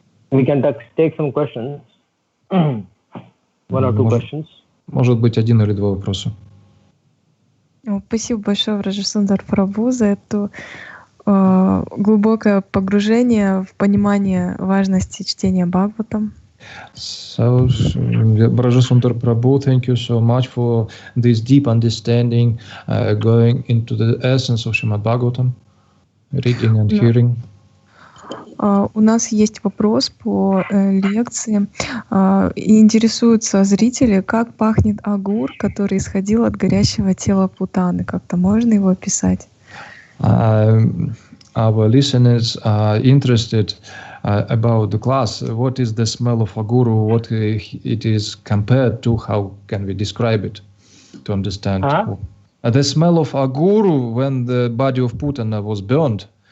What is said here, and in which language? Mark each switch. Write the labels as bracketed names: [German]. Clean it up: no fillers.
[English] We can take some questions. One or two questions. [Russian] Может быть, один или два вопроса. Спасибо большое, Браджсундар прабху, за это глубокое погружение в понимание важности чтения Бхагаватам. [English] So, Bраджсундар прабху, thank you so much for this deep understanding, going into the essence of Shrimad-Bhagavatam, reading and hearing. [Russian] У нас есть вопрос по лекции. Интересуются зрители, как пахнет агур, который исходил от горящего тела Путаны. Как-то можно его описать? [English] Our listeners are interested about the class. What is the smell of aguru? What it is compared to? How can we describe it to understand? The smell of aguru when the body of Putana was burned.